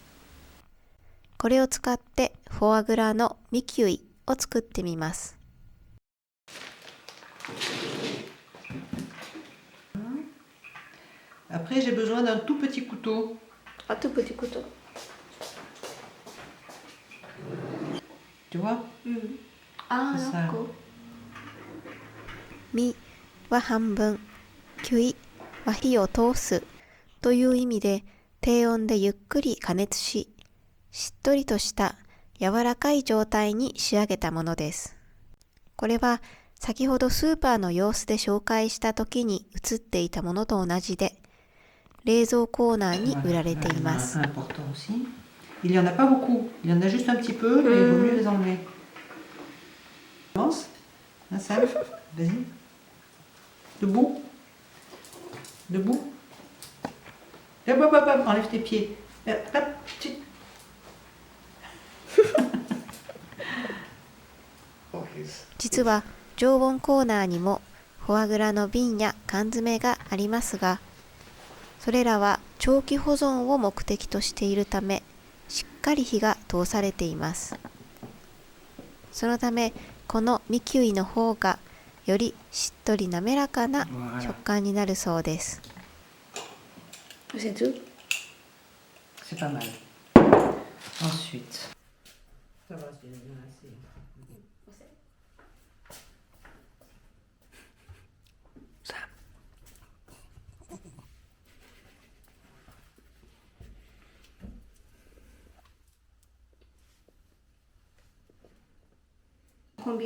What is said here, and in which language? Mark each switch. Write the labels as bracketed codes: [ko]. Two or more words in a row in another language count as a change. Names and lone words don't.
[ja] これを使ってフォアグラのミキュイを作ってみます。 [fr] Après, j'ai besoin d'un tout petit couteau. Un tout petit couteau. Tu vois? Ah, C'est ça. [ja] ミは半分、キュイは火を通すという意味で、低温でゆっくり加熱し、しっとりとした柔らかい状態に仕上げたものです。これは先ほどスーパーの様子で紹介した時に映っていたものと同じで、冷蔵コーナーに売られています。 [fr] Il n'y en a pas beaucoup, il y en a juste un petit peu, mais il vaut mieux les enlever. Commence, Sam, vas-y. Debout, debout. Hop, hop, hop, enlève tes pieds. Hop, tu... [ja] 実は常温コーナーにもフォアグラの瓶や缶詰がありますが、それらは長期保存を目的としているため、しっかり火が通されています。そのためこのミキウイの方がよりしっとり滑らかな食感になるそうです。 [fr] C'est tout. C'est pas mal. Ensuite. Ça va, c'est bien assez. Ça. Combien?